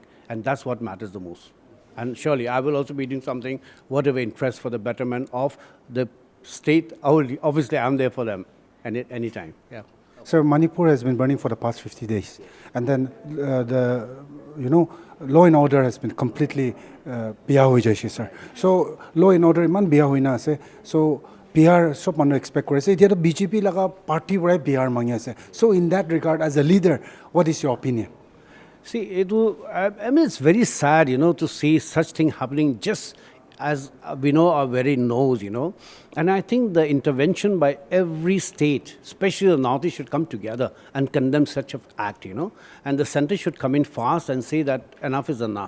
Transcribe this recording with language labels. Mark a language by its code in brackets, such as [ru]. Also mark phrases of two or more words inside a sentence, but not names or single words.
[en] And that's what matters the most. And surely I will also be doing something, whatever interest for the betterment of the state. Obviously, I'm there for them any time. Yeah. Sir, Manipur has been burning for the past 50 days. And then law and order has been completely biya, sir. [nag] So [en] law and order [nag] iman biya hoina ase. So Bihar sob manu expect kore ase. Etia to BJP laga party brai Bihar mangi ase. [en] So in that regard, as a leader, what is your opinion? See, it's very sad, to see such thing happening just as we know our very nose, And I think the intervention by every state, especially the Northeast, should come together and condemn such an act, And the center should come in fast and say that enough is enough.